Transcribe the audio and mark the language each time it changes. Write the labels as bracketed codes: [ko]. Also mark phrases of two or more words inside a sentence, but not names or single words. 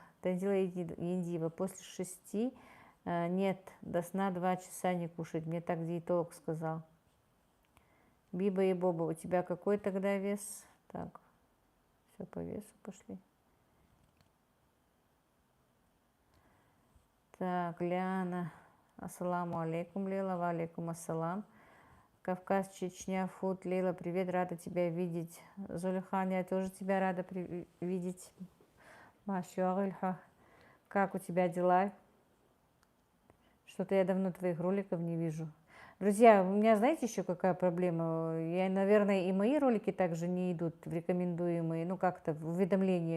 [ru] Танзила Яндиева, после 6 нет, до сна 2 часа не кушать, мне так диетолог сказал. Биба и Боба, у тебя какой тогда вес? Так, все по весу пошли. Так, [ar] Ляна, السلام عليكم, Лила, وعليكم السلام. [ru] Кавказ, Чечня, Фуд, Лила, привет, рада тебя видеть. Зулихан, я тоже тебя рада видеть. Машуагульха, как у тебя дела? Что-то я давно твоих роликов не вижу. Друзья, у меня, знаете, еще какая проблема? Я, наверное, и мои ролики также не идут в рекомендуемые, ну как-то в уведомления.